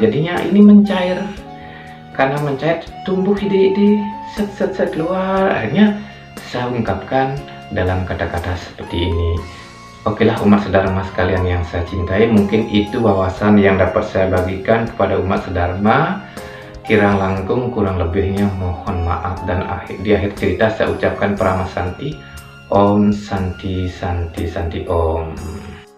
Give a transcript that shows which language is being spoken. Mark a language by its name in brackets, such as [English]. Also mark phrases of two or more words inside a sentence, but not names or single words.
[Indonesian] Jadinya ini mencair, karena mencair tumbuh ide-ide set keluar. Akhirnya saya ungkapkan dalam kata-kata seperti ini. Okelah umat sedharma sekalian yang saya cintai, mungkin itu wawasan yang dapat saya bagikan kepada umat sedharma. [Balinese] Kirang langkung [Indonesian] kurang lebihnya mohon maaf, dan di akhir cerita saya ucapkan Paramasanti. [Sanskrit] Om Santi Santi Santi Om.